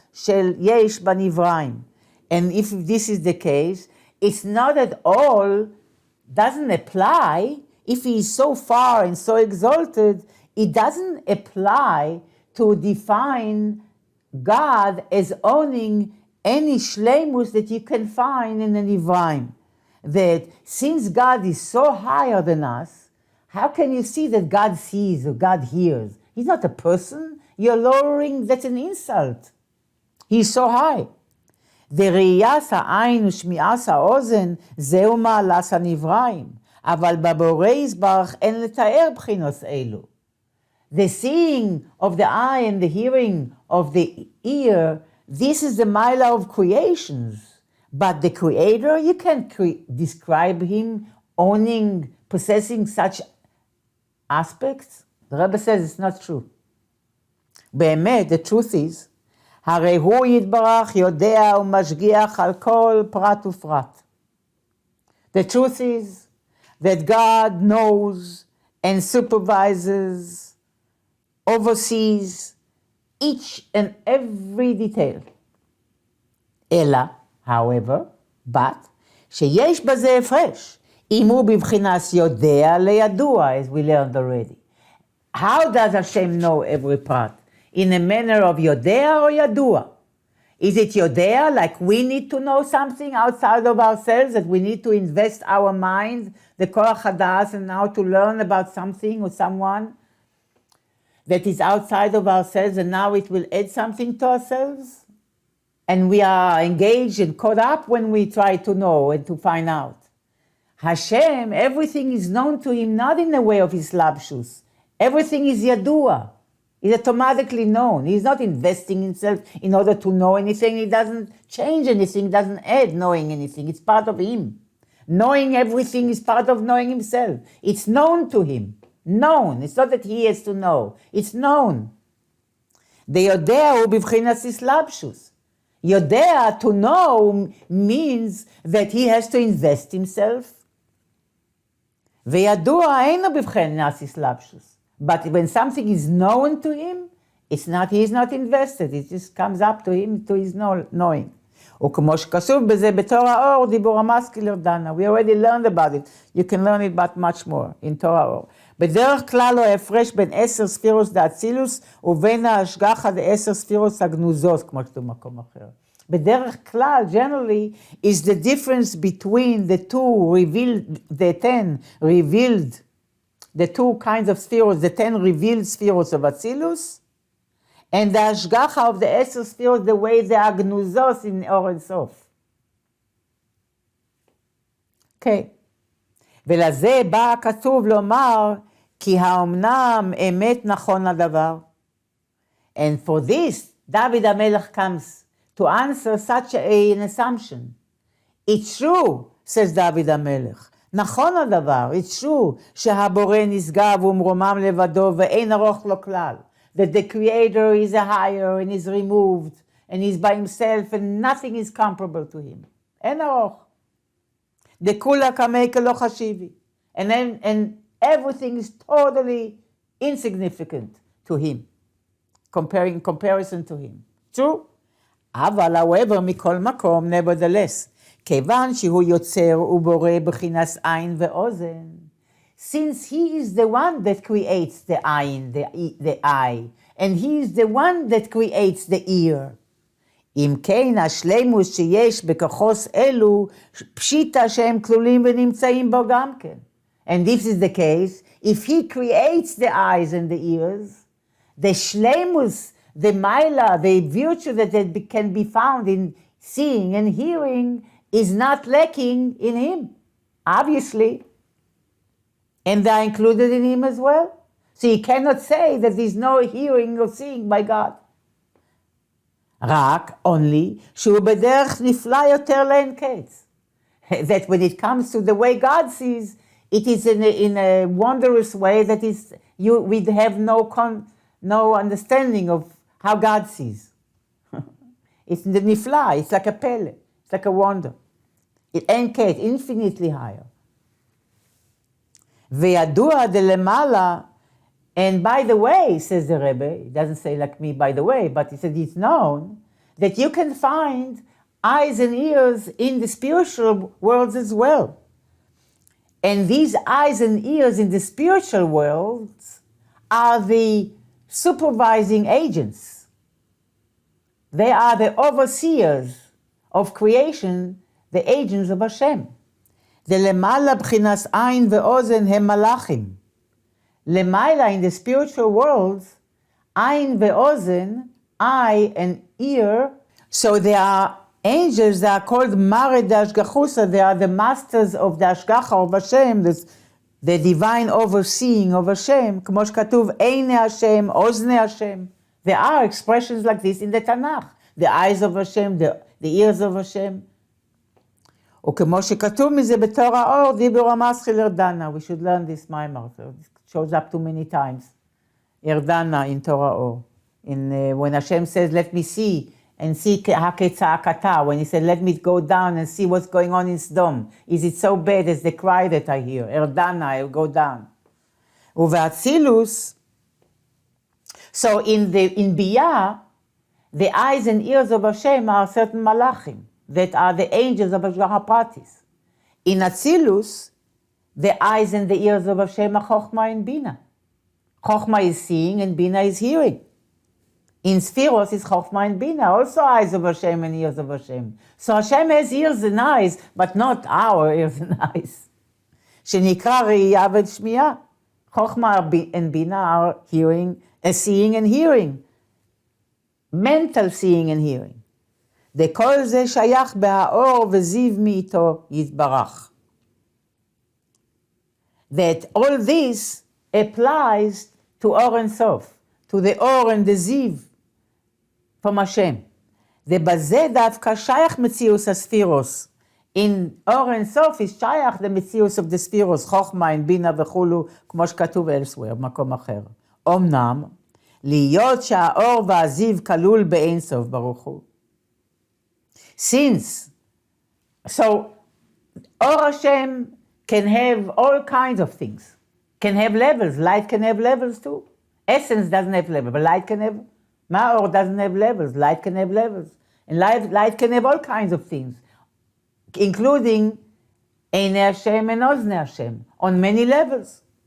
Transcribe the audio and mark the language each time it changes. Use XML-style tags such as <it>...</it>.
<he>של יש בנבראים.</he> <en>And if this is the case, it's not at all, doesn't apply, if he is so far and so exalted, it doesn't apply to define God as owning any shleimus that you can find in the Nivraim. That since God is so higher than us, how can you see that God sees or God hears? He's not a person. You're lowering, that's an insult. He's so high.</en> <he>וראיית העין ושמיעת האוזן זהו מעלת הנבראים, אבל בבורא יזברך אין לתאר בחינות אלו.</he> <en>The seeing of the eye and the hearing of the ear, this is the mila of creations. But the creator, you can't describe him owning, possessing such aspects. The Rebbe says it's not true.</en> <he>באמת,</he> <en>the truth is,</en> <he>הרי הוא יתברך יודע ומשגיח על כל פרט ופרט.</he> <en>The truth is that God knows and supervises, oversees each and every detail.</en> <he>אלא,</he> <en>however, but,</en> <he>שיש בזה הפרש, אם הוא בבחינת יודע לידוע,</he> <en>as we learned already. How does Hashem know every part? In a manner of Yodea or Yadua? Is it Yodea, like we need to know something outside of ourselves, that we need to invest our mind, the Korach Hadas, and now to learn about something or someone that is outside of ourselves, and now it will add something to ourselves? And we are engaged and caught up when we try to know and to find out. Hashem, everything is known to him, not in the way of his labshus. Everything is Yadua. He's automatically known. He's not investing himself in order to know anything. He doesn't change anything, doesn't add knowing anything. It's part of him. Knowing everything is part of knowing himself. It's known to him. Known. It's not that he has to know. It's known. The Yodea</en> <he>הוא בבחינת</he> <en>islabshus. Yodea, to know, means that he has to invest himself.</en> <he>וידוע אינו בבחינת islabshus.</he> <en>But when something is known to him, it's not, he is not invested. It just comes up to him, to his knowing.</en> <he>וכמו שכתוב בזה בתור האור, דיבור המשכיל ירדנה.</he> <en>We already learned about it. You can learn it but much more in תור האור.</en> <he>בדרך כלל הוא ההפרש בין 10 ספירוס דאצילוס ובין ההשגחה ל10 ספירוס הגנוזות, כמו שכתוב במקום אחר. בדרך כלל,</he> <en>generally, is the difference between the two revealed, the 10 revealed, the two kinds of spheros, the 10 revealed spheros of Atzilus, and the Ashgacha of the 10 spheros, the way they are gnuzos in Or and Sof. Okay.</en> <he>ולזה בא הכתוב לומר, כי האומנם אמת נכון הדבר.</he> <en>And for this, David HaMelech comes to answer such an assumption. It's true, says David HaMelech.</en> <he>נכון הדבר,</he> <en>it's true,</en> <he>שהבורא נשגב ומרומם לבדו ואין ארוך לו כלל.</he> <en>That the creator is a higher and is removed and is by himself and nothing is comparable to him. אין ארוך.</en> <arc>דכולה קמי כלא חשיבי.</arc> <en>And everything is totally insignificant to him. Comparison to him. True? אבל, however,</en> <he>מכל מקום,</he> <en>nevertheless,</en> <he>כיוון שהוא יוצר ובורא בחינת עין ואוזן,</he> <en>since he is the one that creates the עין, the eye, and he is the one that creates the ear.</en> <he>אם כן, השלימוס שיש בכוחוס אלו, פשיטה שהם כלולים ונמצאים בו גם כן.</he> <en>And this is the case, if he creates the eyes and the ears, the shleimus, the maila, the virtue that can be found in seeing and hearing is not lacking in him, obviously. And they are included in him as well. So you cannot say that there's no hearing or seeing by God.</en> <he>רק, only, שהוא בדרך נפלא יותר לאין קץ.</he> <en>That when it comes to the way God sees, it is in a wondrous way that is we have no understanding of how God sees. It's the nifla, it's like a pele, it's like a wonder. It ain't case, infinitely higher.</en> <he>וידוע דלמעלה,</he> <en>and by the way, says the Rebbe, it doesn't say like me by the way, but he said it's known that you can find eyes and ears in the spiritual worlds as well. And these eyes and ears in the spiritual worlds are the supervising agents. They are the overseers of creation, the agents of Hashem.</en> <he>The למעלה בחינת עין ואוזן הם מלאכים.</he> <en>למעלה, in the spiritual worlds, עין ואוזן, eye and ear, so they are angels that are called Mared Ashgachusa. They are the masters of the Ashgacha of Hashem, the divine overseeing of Hashem.</en> <he>כמו שכתוב, עיני Hashem, אוזני Hashem.</he> <en>There are expressions like this in the Tanakh. The eyes of Hashem, the ears of Hashem.</en> <he>וכמו שכתוב מזה בתור האור, דיבור המסחיל ירדנה.</he> <en>We should learn this מאמר. It shows up too many times. ירדנה in Torah Or. When Hashem says, let me see, and see haketsa'akata, when he said, let me go down and see what's going on in Sodom. Is it so bad as the cry that I hear? Erdana, I will go down. Uve'atzilus, so in Biyah, the eyes and ears of Hashem are certain malachim, that are the angels of Hashgacha Pratis. In Atzilus, the eyes and the ears of Hashem are Chochmah and Bina. Chochmah is seeing and Bina is hearing. In Spheros is Chochmah and Bina, also eyes of Hashem and ears of Hashem. So Hashem has ears and eyes, but not our ears and eyes.</en> <he>שנקרא ראייה ושמיעה.</he> <en>Chochmah and Bina are seeing and hearing. Mental seeing and hearing.</en> <he>וכל זה שייך בהאור וזיו מאיתו יתברך.</he> <en>That all this applies to Or and Sof, to the Or and the Ziv from Hashem.</en> <he>ובזה דווקא שייך מציאוס הספירוס.</he> <en>In Or and Sof is</en> <he>שייך the מציאוס of the ספירוס, חוכמה, בינה וכולו, כמו שכתוב elsewhere, במקום אחר. אמנם, להיות שהאור והזיו כלול באין סוף ברוך הוא.</he> <en>Since, so Or Hashem can have all kinds of things, can have levels. Light can have levels too. Essence doesn't have levels, but light can have, Ma'or doesn't have levels, light can have levels. And light can have all kinds of things, including Einei Hashem and Oznei Hashem, on many levels.</en>